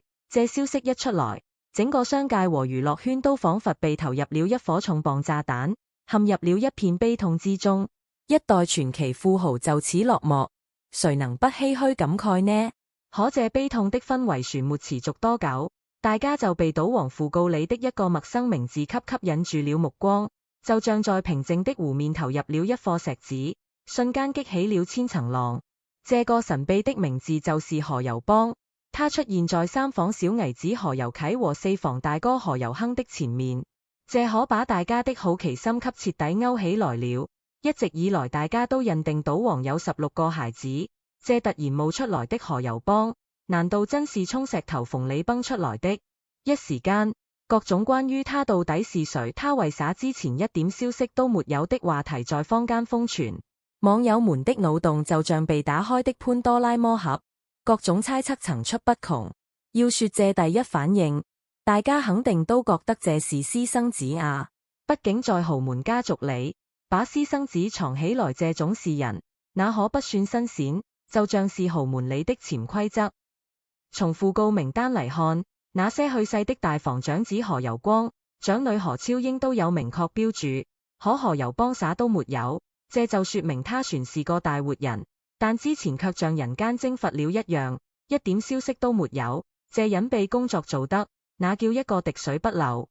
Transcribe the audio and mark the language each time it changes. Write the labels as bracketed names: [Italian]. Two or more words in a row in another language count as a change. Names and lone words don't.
[Chinese] 這消息一出來，整個商界和娛樂圈都仿佛被投入了一顆重磅炸彈，陷入了一片悲痛之中。一代傳奇富豪就此落幕，誰能不唏噓感慨呢？可這悲痛的氛圍旋沒持續多久，大家就被賭王訃告裏的一個陌生名字吸引住了目光，就像在平靜的湖面投入了一顆石子，瞬間激起了千層浪。這個神秘的名字就是何猷幫，他出現在3房小姨子何猷啟和4房大哥何猷亨的前面，這可把大家的好奇心給徹底勾起來了。一直以來大家都認定賭王有16個孩子，這突然冒出來的何猷幫，難道真是從石頭縫裏崩出來的？一時間，各種關於他到底是誰，他為啥之前一點消息都沒有的話題在坊間瘋傳，網友們的腦洞就像被打開的潘多拉魔盒，各種猜測層出不窮。要說這第一反應，大家肯定都覺得這是私生子啊，畢竟在豪門家族裏，把私生子藏起來這種事人，那可不算新鮮，就像是豪門裏的潛規則。從訃告名單嚟看，那些去世的大房長子何猷光、長女何超英都有明確標注，可何猷幫啥都沒有，這就說明他算是個大活人，但之前卻像人間蒸發了一樣，一點消息都沒有，這隱秘工作做得，那叫一個滴水不漏。